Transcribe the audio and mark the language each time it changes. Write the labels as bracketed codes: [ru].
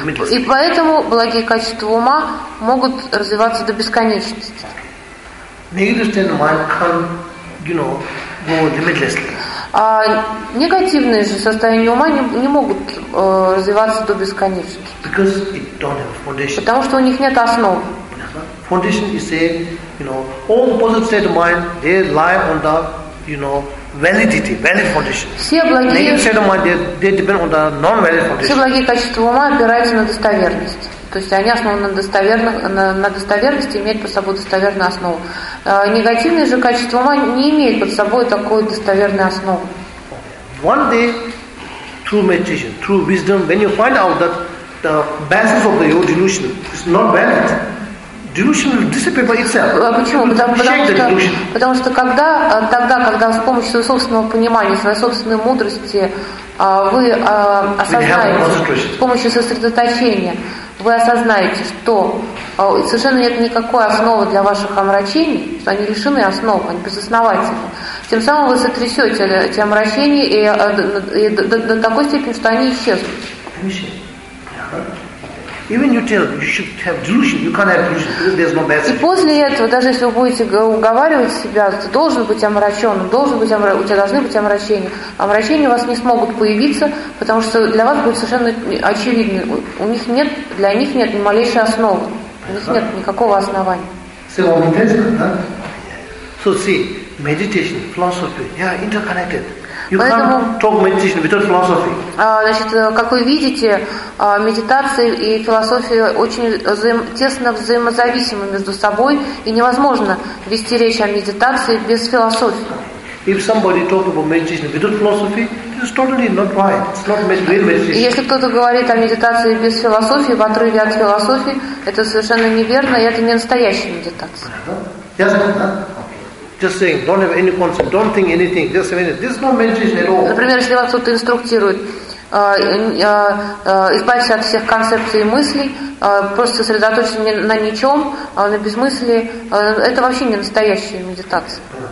[ru] И поэтому благие качества ума могут развиваться до бесконечности. Негативные же состояния ума не могут развиваться до бесконечности. Потому что у них нет основ. [en] Foundation is a, you know, all positive state of mind, they lie on the, you know, validity, valid foundation. Negative state of mind, they depend on the non-valid foundation. [ru] Все благие качества ума опираются на достоверность. То есть они основаны на достоверности, имеют под собой достоверную основу. Негативные же качества ума не имеют под собой такой достоверной основы. [en] One day, through meditation, through wisdom, when you find out that the basis of your delusion is not valid, delusion will disappear by itself. [ru] Почему? Потому что когда с помощью собственного понимания, своей собственной мудрости, вы осознаете, с помощью сосредоточения, вы осознаете, что совершенно нет никакой основы для ваших омрачений, что они лишены основы, они безосновательны. Тем самым вы сотрясете эти омрачения и до такой степени, что они исчезнут. [en] Even you tell you should have delusion, you can't have delusion because there's no basis. [ru] И после этого, даже если вы будете уговаривать себя, ты должен быть омраченным, у тебя должны быть омрачения. Омрачения у вас не смогут появиться, потому что для вас будет совершенно очевидно. Для них нет ни малейшей основы. У них нет никакого основания. [en] So see, meditation, philosophy, yeah, interconnected. [ru] Значит, как вы видите, медитация и философия очень тесно взаимозависимы между собой, и невозможно вести речь о медитации без философии. [en] If somebody talks about meditation without philosophy, this is totally not right. It's not real meditation. [ru] Если кто-то говорит о медитации без философии, в отрыве от философии, это совершенно неверно, и это не настоящая медитация. [en] Yes. Just saying, don't have any concept, don't think anything. Just a minute. This is no meditation at all. [ru] Например, если вас кто-то инструктирует избавиться от всех концепций и мыслей, просто сосредоточиться на ничем, на безмыслии, это вообще не настоящая медитация.